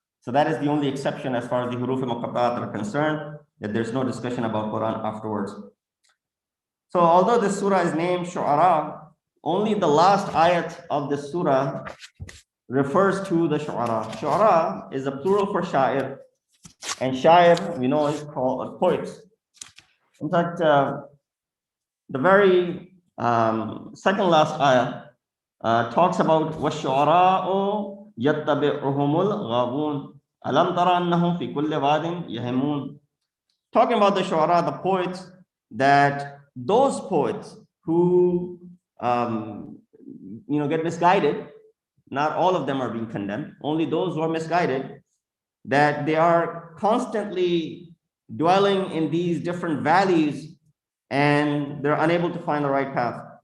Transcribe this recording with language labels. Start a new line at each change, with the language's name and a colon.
English: So that is the only exception as far as the huruf muqatta'at are concerned, that there's no discussion about Quran afterwards. So although this surah is named Shu'ara, only the last ayat of this surah refers to the Shu'ara. Shu'ara is a plural for Sha'ir, and Sha'ir, we know, is called poets. In fact, the very second last ayah talks about
Arabic: وَالشُّعَرَاءُ يَتَّبِعُهُمُ الْغَاوُونَ أَلَمْ تَرَ أَنَّهُمْ فِي كُلِّ وَادٍ يَهِمُونَ.
English: Talking about the Shu'ara, the poets, that those poets who get misguided, not all of them are being condemned, only those who are misguided, that they are constantly dwelling in these different valleys and they're unable to find the right path.